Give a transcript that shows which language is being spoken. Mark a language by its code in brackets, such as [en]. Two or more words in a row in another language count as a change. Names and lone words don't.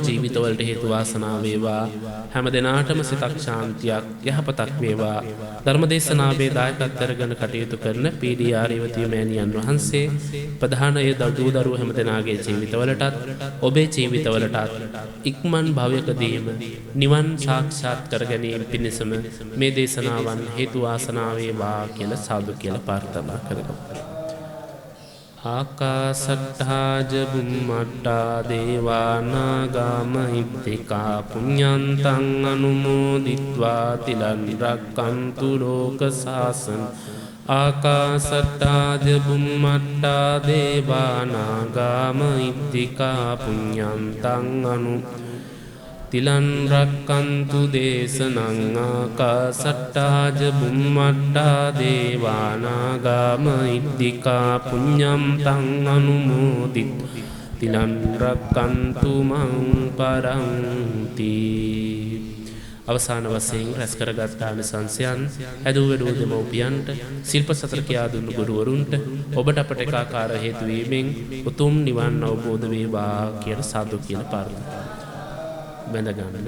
[si] ජීවිතවලට හේතු වාසනා වේවා හැම දිනාටම සිතක් ශාන්තියක් යහපතක් වේවා ධර්මදේශනාවේ දායකත්වය අරගෙන කටයුතු කරන පීඩී ආර්යවතී මෑණියන් වහන්සේ ප්‍රධාන ඒ දූ දරුවෝ හැම දෙනාගේ ජීවිතවලටත් ඔබේ ජීවිතවලටත් ඉක්මන් භවයකදීම නිවන් සාක්ෂාත් කර ගැනීම පිණිසම මේ දේශනාවන් හේතු වාසනා වේවා කියලා සාදු කියලා ප්‍රාර්ථනා කරගමු. [pi] ආකාසට්ඨා ච බුම්මට්ඨා දේවා නාග මහිත්‍තිකා පුඤ්ඤන්තං අනුමෝදිත්වා තිලං රක්ඛන්තු ලෝක සාසන ආකාසට්ඨා ච බුම්මට්ඨා දේවා නාග මහිත්‍තිකා පුඤ්ඤන්තං තිලං රක්ඛන්තු දේශනං ආකාසට්ඨා ච බුම්මට්ඨා දේවා නාග මහිත්‍තිකා පුඤ්ඤම් තං අනුමෝදිත්වා තිලං රක්ඛන්තු මං පරන්ති. [si] අවසාන වශයෙන් රැස් කරගත් ආනිසංසයන් හැදූ වැඩූ දෙමව්පියන්ට ශිල්ප සතර කියා දුන්නු ගුරුවරුන්ට ඔබට අපට එකාකාර හේතු වීමෙන් උතුම් නිවන් අවබෝධ වේවා කියලා සාදු කියලා ප්‍රාර්ථනා බඳගන්න.